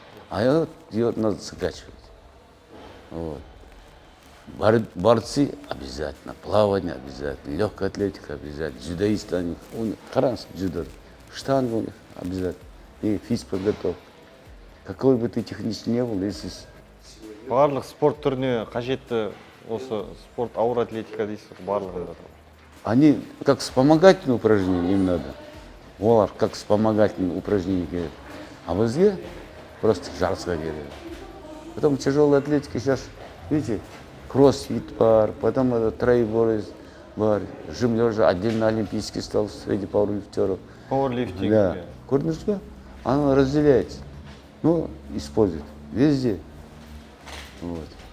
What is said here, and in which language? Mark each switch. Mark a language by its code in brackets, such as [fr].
[ru] А ее надо закачивать. Вот. Борцы обязательно, плавание обязательно, легкая атлетика обязательно, дзюдоисты они, қараңыз дзюдо, штанга у них обязательно, и физподготовка. Какой бы ты технически не был, если... [kk] Барлық спорт түріне қажетті осы спорт ауыр атлетика дейсіз, барлығында. [ru] Они как вспомогательные упражнения им надо. Олар как вспомогательные упражнения келеді. [kk] А бізге просто жарысқа келеді. [ru] Потом тяжелая атлетика сейчас, видите, кроссфит бар, потом это тройбой бар, жим лежа отдельно олимпийский стал среди пауэрлифтеров. Пауэрлифтинг. Да. [kk] Көрдіңіз ба? [ru] Оно разделяется. Ну, используют везде. Вот.